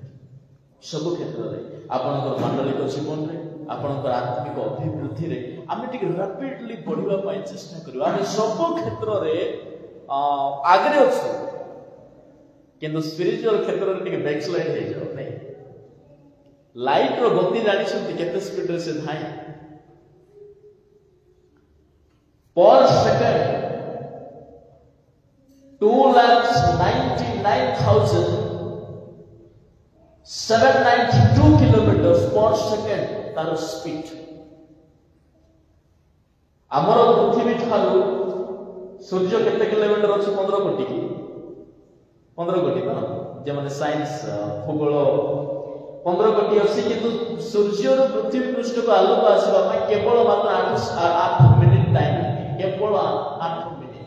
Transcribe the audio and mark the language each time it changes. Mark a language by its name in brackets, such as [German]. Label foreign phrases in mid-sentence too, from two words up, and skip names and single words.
[Odia] ସବୁ କ୍ଷେତ୍ରରେ, ଆପଣଙ୍କର ମାଣ୍ଡଳିକ ଜୀବନରେ, ଆପଣଙ୍କର ଆତ୍ମିକ ଅଭିବୃଦ୍ଧିରେ ଆମେ ଟିକେ ରାପିଡଲି ବଢିବା ପାଇଁ ଚେଷ୍ଟା କରିବା। ଆମେ ସବୁ କ୍ଷେତ୍ରରେ ଆଗରେ ଅଛୁ, କିନ୍ତୁ ସ୍ପିରିଚୁଆଲ କ୍ଷେତ୍ରରେ ଟିକେ ବ୍ୟାକସ୍ଲାଇଡ୍ ହେଇଯାଉ ନାହିଁ। ଲାଇଟର ଗତି ଜାଣିଛନ୍ତି କେତେ ସ୍ପିଡରେ ସେ ଧାଇଁ? [English] per second 2,99,792 kilometers per second [Odia] ତାର ସ୍ପିଡ। ଆମର ପୃଥିବୀ ଠାରୁ ସୂର୍ଯ୍ୟ କେତେ କିଲୋମିଟର ଅଛି? 15 କୋଟି କି 15 କୋଟି ତ ଯେମାନେ ସାଇନ୍ସ ଭୂଗୋଳ 15 କୋଟି ଅଛି, କିନ୍ତୁ ସୂର୍ଯ୍ୟରୁ ପୃଥିବୀ ପୃଷ୍ଠକୁ ଆଲୋକ ଆସିବା ପାଇଁ କେବଳ ମାତ୍ର 8 [English] minute time, [Odia] କେବଳ 8 ମିନିଟ୍।